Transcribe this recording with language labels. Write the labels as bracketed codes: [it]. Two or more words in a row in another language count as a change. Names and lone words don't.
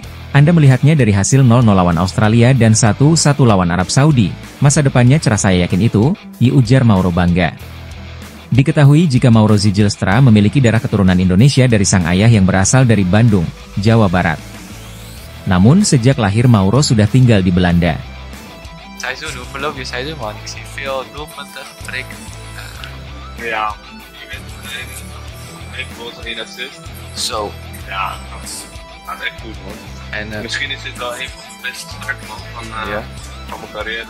[id] Anda melihatnya dari hasil 0-0 lawan Australia dan 1-1 lawan Arab Saudi. Masa depannya cerah, saya yakin itu, ujar Mauro bangga. Diketahui jika Mauro Zijlstra memiliki darah keturunan Indonesia dari sang ayah yang berasal dari Bandung, Jawa Barat. Namun sejak lahir Mauro sudah tinggal di Belanda. [nl] Ja, ik wil er één assist. Zo. Ja, dat gaat echt goed, man. En misschien is dit wel een van de beste starten van mijn carrière.